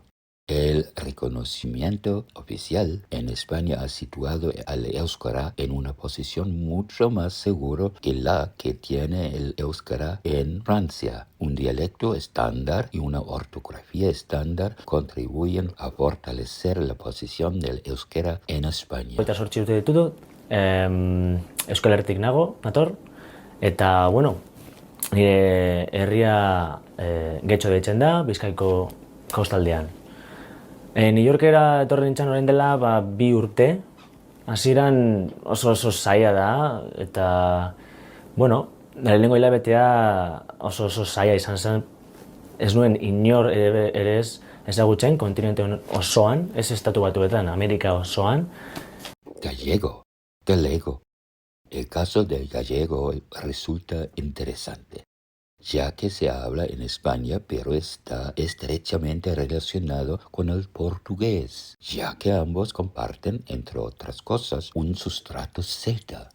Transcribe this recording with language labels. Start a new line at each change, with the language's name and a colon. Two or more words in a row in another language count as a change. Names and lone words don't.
Spanish: El reconocimiento oficial en España ha situado al euskara en una posición mucho más segura que la que tiene el euskara en Francia. Un dialecto estándar y una ortografía estándar contribuyen a fortalecer la posición del euskera en España.
Basque: Eta 8 urte ditut, Euskal Herritik nago, nator, eta, bueno, nire herria Getxo deitzen da, Bizkaiko kostaldean. New Yorkera etorri nintzen orain dela 2 urte, hasieran oso zaila da, eta, bueno, lehenengo hilabetea oso zaila izan zen, ez nuen inor ere ez ezagutzen kontinente osoan, ez estatu batuetan, Amerika osoan.
Spanish: Gallego, galego. El caso del gallego resulta interesante, ya que se habla en España, pero está estrechamente relacionado con el portugués, ya que ambos comparten, entre otras cosas, un sustrato celta.